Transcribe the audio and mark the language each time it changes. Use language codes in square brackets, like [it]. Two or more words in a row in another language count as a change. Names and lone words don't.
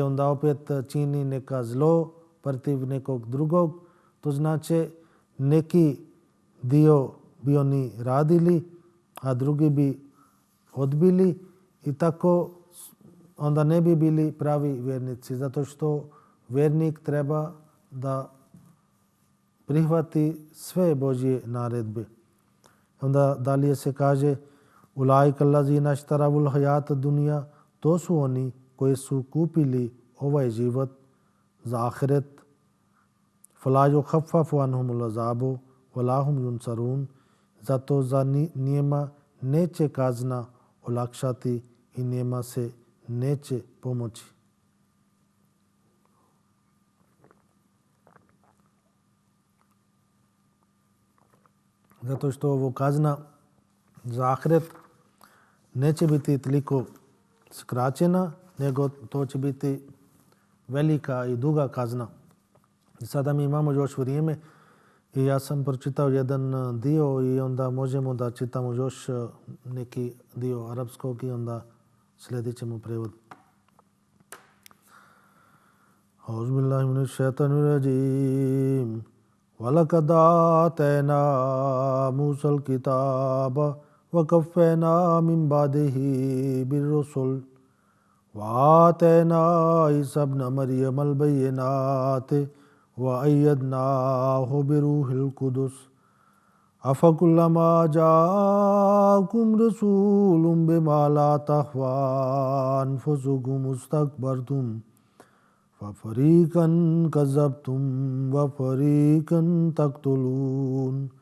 [bs] onda opet čini neka zlo protiv nekog drugog, to znači neki dio bi oni radili, a drugi bi odbili, i tako onda ne bi bili pravi vjernici, zato što vjernik treba da prihvati sve Božje naredbe. Onda dalje se kaže [ar] أولئك الذين اشتروا الحياة الدنيا, [bs] to su oni koji su kupili ovaj život za ahiret. [ar] فلا يخفف عنهم العذاب ولا هم ينصرون, [bs] zato za njima neće kazna olakšati i njima se neće pomoći. Zato što ovo kazna za ahiret neće biti toliko skraćena, nego to će biti velika i duga kazna. I sada mi imamo još vrijeme i ja sam pročitao jedan dio i onda možemo da čitamo još neki dio arapskog i onda slijedit ćemo prevod. [ar] أعوذ بالله من الشيطان الرجيم. وَلَقَدْ آتَيْنَا مُوسَى الْكِتَابَ وَكَفَّيْنَا مِنْ بَعْدِهِ بِالرُّسُلِ وَآتَيْنَا عِيسَى ابْنَ مَرْيَمَ الْبَيِّنَاتِ وَأَيَّدْنَاهُ بِرُوحِ الْقُدُسِ أَفَكُلَّمَا جَاءَكُمْ رَسُولٌ بِمَا لَا تَهْوَى أَنفُسُكُمُ اسْتَكْبَرْتُمْ فَفَرِيقًا كَذَّبْتُمْ وَفَرِيقًا تَقْتُلُونَ